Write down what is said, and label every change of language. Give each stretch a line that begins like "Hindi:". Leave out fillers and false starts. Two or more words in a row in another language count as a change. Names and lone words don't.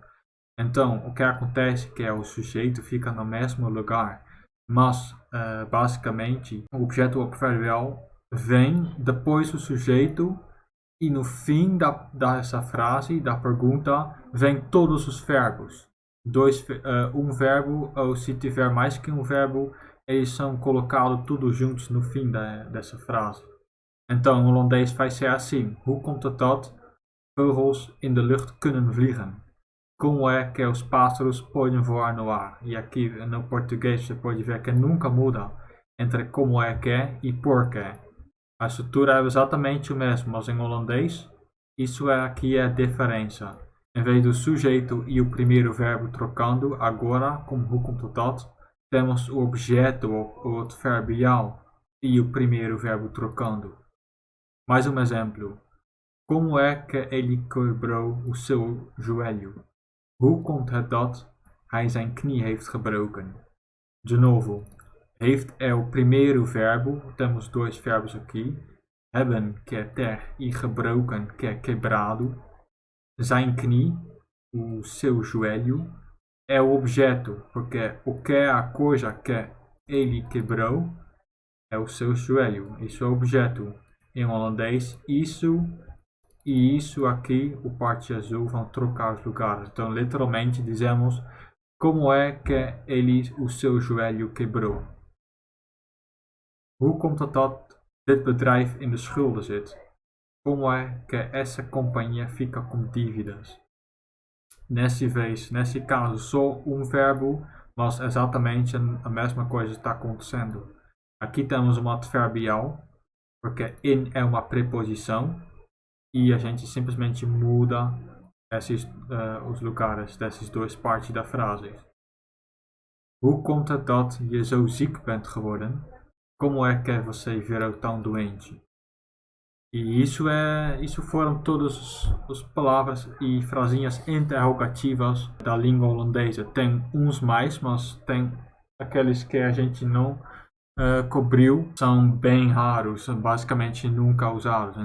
Portuguese: Então, o que acontece é que o sujeito fica no mesmo lugar, mas, basicamente, o objeto adverbial vem depois do sujeito e no fim dessa frase, da pergunta, vem todos os verbos. Um verbo, ou se tiver mais que um verbo, eles são colocados tudo juntos no fim dessa frase. Então, em holandês vai ser assim.
Dutch: Hoe komt het dat vogels in de lucht kunnen vliegen?
Portuguese: Como é que os pássaros podem voar no ar? E aqui no português você pode ver que nunca muda entre como é que e porquê. A estrutura é exatamente o mesmo, mas em holandês, isso aqui é a diferença. Em vez do sujeito e o primeiro verbo trocando, agora, como
Dutch: hoe komt het dat,
Portuguese: temos o objeto, o adverbial, e o primeiro verbo trocando. Mais um exemplo. Como é que ele quebrou o seu joelho?
Dutch: Hoe komt het dat hij zijn knie heeft gebroken?
Portuguese: De novo. Heeft é o primeiro verbo. Temos dois verbos aqui. Hebben, que é ter, e gebroken, que é quebrado.
Dutch: Zijn knie,
Portuguese: o seu joelho, é o objeto, porque o que é a coisa que ele quebrou é o seu joelho. Isso é o objeto. Em holandês, isso e isso aqui, o parte azul, vão trocar os lugares. Então, literalmente, dizemos como é que o seu joelho quebrou.
Dutch: Hoe komt het dat dit bedrijf in de schulden zit?
Portuguese: Como é que essa companhia fica com dívidas? Nesse caso, só um verbo, mas exatamente a mesma coisa está acontecendo. Aqui temos uma adverbial, porque in é uma preposição, e a gente simplesmente muda os lugares dessas duas partes da frase.
Dutch: Hoe komt het dat je zo ziek bent geworden?
Portuguese: Como é que você virou tão doente? E isso foram todas as palavras e frasinhas interrogativas da língua holandesa. Tem uns mais, mas tem aqueles que a gente não cobriu, são bem raros, basicamente nunca usados.